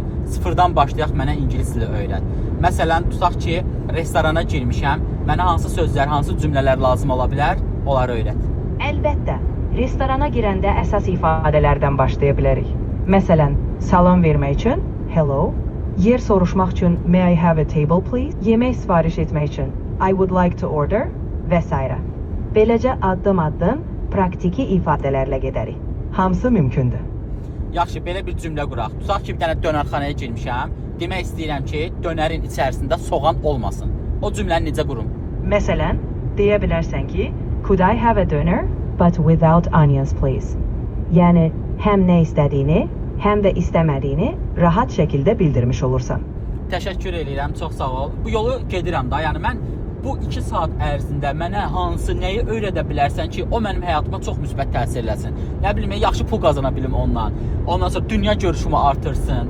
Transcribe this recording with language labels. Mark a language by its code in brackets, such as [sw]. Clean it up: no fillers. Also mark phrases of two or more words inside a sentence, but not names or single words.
[az] Sıfırdan başlayaq, mənə ingilis dili öyrət. Məsələn, tutaq ki, restorana girmişəm, mənə hansı sözlər, hansı cümlələr lazım ola bilər, onları öyrət. Əlbəttə, restorana girəndə əsas ifadələrdən başlaya bilərik. Məsələn, salam vermək üçün hello, yer soruşmaq üçün [en] may I have a table please, [az] yemək sifariş etmək üçün [en] I would like to order [az] və s. Beləcə addım-addım praktiki ifadələrlə gedərik. Hamısı mümkündür. Yaxşı, belə bir cümlə quraq. Tutaq ki, bir dənə dönərxanaya girmişəm. Demək istəyirəm ki, dönərin içərisində soğan olmasın. O cümləni necə qurum? Məsələn, deyə bilərsən ki, [en] could I have a dinner but without onions please? [az] Yəni, həm nə istədiyini, həm də istəmədiyini rahat şəkildə bildirmiş olursan. Təşəkkür edirəm, çox sağ ol. Bu yolu gedirəm da, yəni mən bu 2 saat ərzində mənə hansı, nəyi öyrədə bilərsən ki, o mənim həyatıma çox müsbət təsir eləsin. Nə bilim, yaxşı pul qazana bilim ondan. Ondan sonra dünya görüşümü artırsın.